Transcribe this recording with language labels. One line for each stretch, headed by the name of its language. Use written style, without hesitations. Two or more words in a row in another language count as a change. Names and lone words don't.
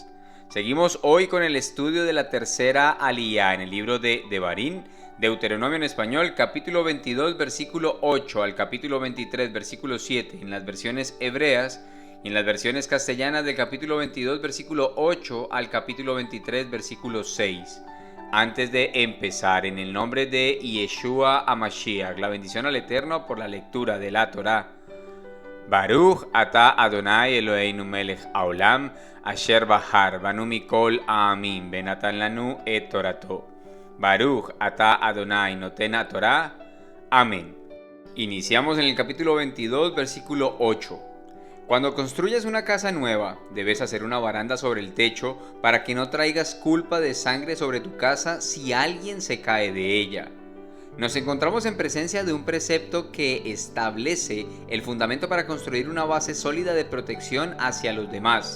Spanish: Seguimos hoy con el estudio de la tercera aliyá en el libro de Devarim, Deuteronomio en español, capítulo 22, versículo 8 al capítulo 23, versículo 7 en las versiones hebreas, y en las versiones castellanas del capítulo 22, versículo 8 al capítulo 23, versículo 6. Antes de empezar, en el nombre de Yeshua HaMashiach, la bendición al Eterno por la lectura de la Torá.
Hebrew: ברוך אתה אדני אלהינו מלך העולם אשר בחר בנו מכל העמים ונתן לנו את תורתו. ברוך אתה אדני נותן תורה.
Spanish: Amén. Iniciamos en el capítulo 22, versículo 8. Cuando construyas una casa nueva, debes hacer una baranda sobre el techo para que no traigas culpa de sangre sobre tu casa si alguien se cae de ella. Nos encontramos en presencia de un precepto que establece el fundamento para construir una base sólida de protección hacia los demás.